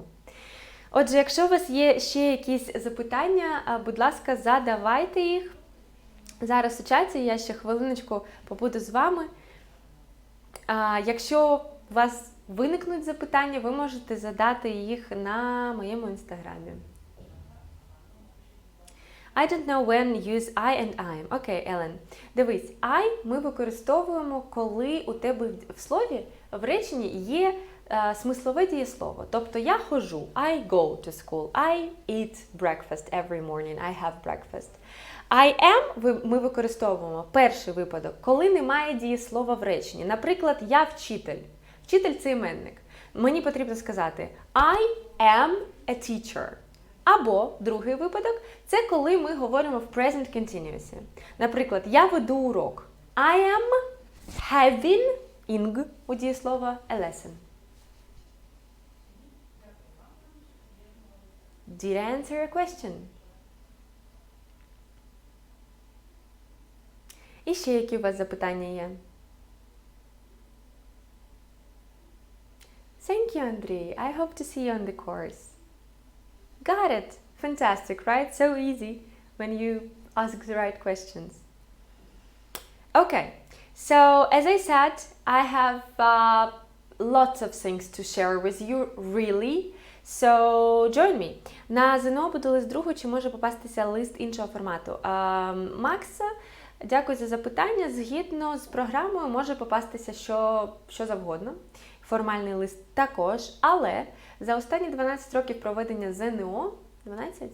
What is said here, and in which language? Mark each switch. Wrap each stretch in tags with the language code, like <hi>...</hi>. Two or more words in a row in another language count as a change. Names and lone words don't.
<uk>Отже, якщо у вас є ще якісь запитання, будь ласка, задавайте їх. Зараз у чаті я ще хвилиночку побуду з вами. Якщо у вас виникнуть запитання, ви можете задати їх на моєму інстаграмі.</uk> <en>I don't know when use I and I'm.</en> <uk>Окей, Елен. Дивись, I ми використовуємо, коли у тебе в слові в реченні є смислове дієслово. Тобто я ходжу,</uk> <en>I go to school, I eat breakfast every morning, I have breakfast. I am</en> <uk>ми використовуємо перший випадок, коли немає дієслова в реченні. Наприклад, я вчитель. Вчитель – це іменник. Мені потрібно сказати</uk> <en>I am a teacher.</en> <uk>Або другий випадок – це коли ми говоримо в</uk> <en>present continuous.</en> <uk>Наприклад, я веду урок. I am having у дієслова a lesson.</uk> <en>Did I answer your question?</en> <uk>І ще які у вас запитання є?</uk> <en>Thank you, Andrei. I hope to see you on the course. Got it. Fantastic, right? So easy when you ask the right questions. Okay, so as I said, I have lots of things to share with you, really. So join me.</en> <uk>На ЗНО буде лист другу, чи може попастися лист іншого формату. Макс, дякую за запитання. Згідно з програмою може попастися що завгодно. Формальний лист також, але за останні 12 років проведення ЗНО, 12?</uk>